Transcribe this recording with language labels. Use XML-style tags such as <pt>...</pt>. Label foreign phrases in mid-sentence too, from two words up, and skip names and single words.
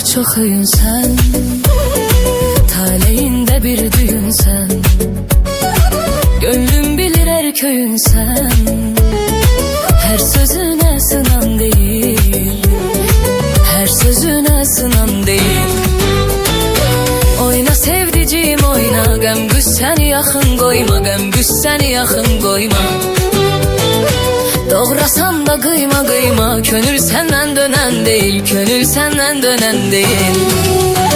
<tr>çok öyün sen, taleyinde bir düğün sen. Gönlüm bilir her köyün sen, her sözüne sınan değil, her sözüne sınan değil. Oyna sevdiciğim oyna,</tr> <az>qəm qüssəni yaxın qoyma, qəm qüssəni yaxın qoyma. Doğrasan da qıyma qıyma, könül səndən dönən deyil, könül səndən dönən deyil.</az>